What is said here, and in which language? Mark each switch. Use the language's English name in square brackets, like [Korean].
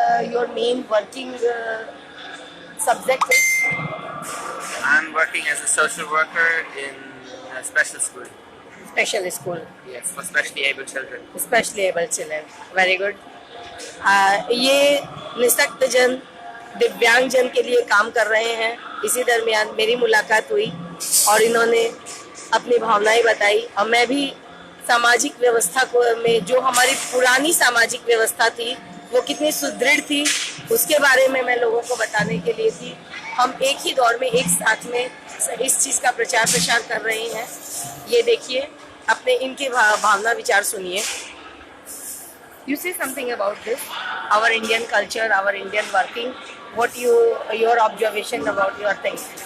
[English] your main working subject is? I'm working as a social worker in a special school. Special school. Yes, for specially able children. Specially able children. Very good. [Hindi] ये निशक्त जन, दिव्यांग जन के लिए काम कर रहे हैं। इसी दरमियान मेरी मुलाकात हुई और इन्होंने अपनी भावनाएं बताई और मैं भी सामाजिक व्यवस्था को में जो हमारी पुरानी सामाजिक व्यवस्था थी वो कितनी सुदृढ़ थी उसके बारे में मैं लोगों को बताने के लिए थी। हम एक ही दौर में एक साथ में इस चीज़ का प्रचार प्रसार कर रहे हैं। ये देखिए, अपने इनके भावना विचार सुनिए। [English] You say something about this, our Indian culture, our Indian working. What your observation about your things?